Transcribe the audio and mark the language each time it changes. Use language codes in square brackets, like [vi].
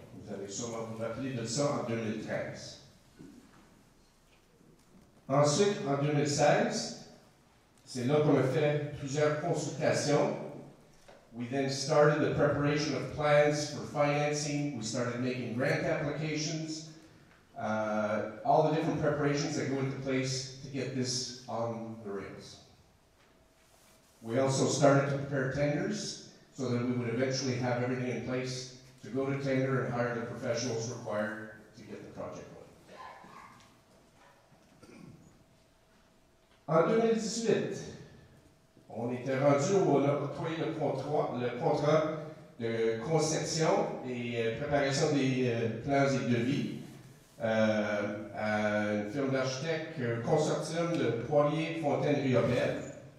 [fr] Vous allez sûrement vous rappeler de ça en 2013. Ensuite, en 2016, c'est là qu'on a fait plusieurs consultations. [en] We then started the preparation of plans for financing. We started making grant applications, all the different preparations that go into place to get this on the rails. We also started to prepare tenders so that we would eventually have everything in place to go to tender and hire the professionals required to get the project going. [fr] En 2018, on était rendu où on a octroyé le contrat de conception et préparation des plans et devis à une firme d'architectes consortium de Poirier, Fontaine, Riopelle.